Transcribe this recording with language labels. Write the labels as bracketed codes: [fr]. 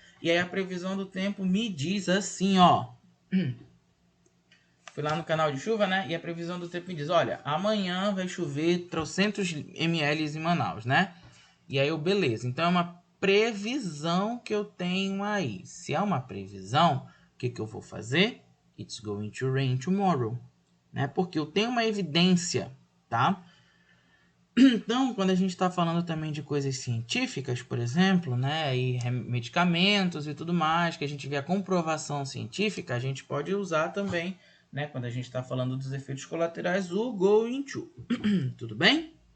[pt] E aí a previsão do tempo me diz assim, ó. Fui lá no canal de chuva, né? E a previsão do tempo me diz, olha, amanhã vai chover 300 ml em Manaus, né? E aí eu, beleza. Então é uma previsão que eu tenho aí. Se é uma previsão, o que eu vou fazer? [en] It's going to rain tomorrow, [pt] né? Porque eu tenho uma evidência, tá? Então, quando a gente está falando também de coisas científicas, por exemplo, né, e medicamentos e tudo mais, que a gente vê a comprovação científica, a gente pode usar também, né, quando a gente está falando dos efeitos colaterais, o going to. Tudo bem?